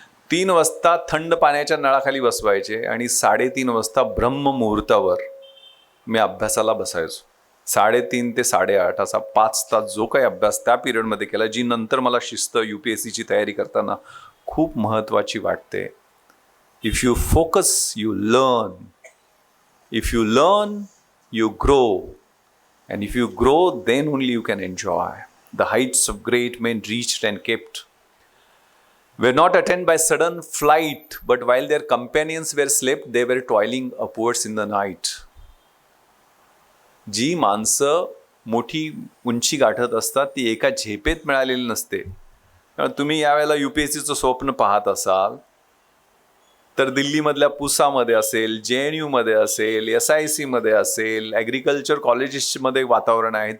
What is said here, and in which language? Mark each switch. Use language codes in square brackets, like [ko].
[mr] 3 वाजता थंड पाण्याच्या नळाखाली बसवायचे आणि 3:30 वाजता ब्रह्ममुहूर्तावर मी अभ्यासाला बसायचो. 3:30 ते 8:30 असा 5 तास जो काही अभ्यास त्या पिरियडमध्ये केला, जी नंतर मला शिस्त UPSCची तयारी करताना खूप महत्त्वाची वाटते. [en] If you focus you learn, if you learn you grow, and if you grow then only you can enjoy. The heights of great men reached and kept were not attained by sudden flight, but while their companions were slept they were toiling upwards in the night. [mr] जी माणसं मोठी उंची गाठत असतात ती एका झेपेत मिळालेली नसते. तुम्ही यावेळेला UPSCचं स्वप्न पाहत असाल तर दिल्लीमधल्या पुसामध्ये असेल, JNU मध्ये असेल, SIC मध्ये असेल, ॲग्रिकल्चर कॉलेजेसमध्ये वातावरण आहे.